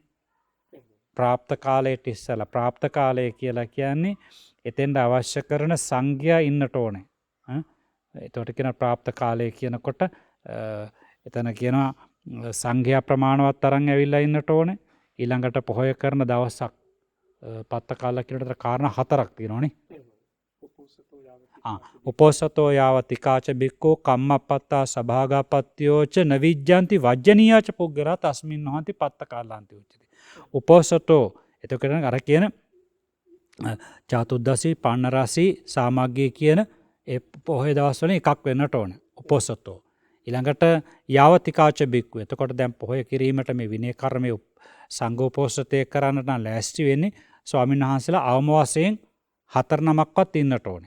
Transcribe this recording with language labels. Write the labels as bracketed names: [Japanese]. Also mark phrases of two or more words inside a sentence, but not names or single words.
[Sinhala] ප්‍රාප්ත කාලයට ඉස්සෙල්ලා ප්‍රාප්ත කාලය කියලා කියන්නේ එතෙන්ට අවශ්‍ය කරන සංඝයා ඉන්නට ඕනේ. එතකොට කියන ප්‍රාප්ත කාලය කියනකොට එතන කියනවා සංඝයා ප්‍රමාණවත් තරම් ඇවිල්ලා ඉන්නට ඕනේ. ඊළඟට පොහොය කරන දවසක් පත්ත කාලයක් කියනට කාරණා 4ක් තියෙනවානේ. [Pali] උපෝසතෝ යාවතිකාච බික්කෝ කම්මප්පත්තා සභාගාපත්තියෝච නවිජ්ජන්ති වජ්ජනීයාච පුද්ගලා තස්මින් නොහන්ති පත්ත කාලාන්ති උච්චති. [Sinhala] උපෝසතෝ එතකොට අර කියන [Pali] චතුද්දසී පන්නරසී සාමග්ගී [Sinhala] කියන ඒ පොහොය දවස්වල එකක් වෙන්නට ඕන. [Pali] උපෝසතෝ ඊළඟට යාවතිකාච බික්කු. [Sinhala] එතකොට දැන් පොහොය කිරීමට මේ විනය කර්මය සංඝෝපෝසතය කරන්නට නම් ලෑස්ති වෙන්නේ ස්වාමීන් වහන්සේලා අවම වශයෙන් 4 නමක්වත් ඉන්නට ඕනේ.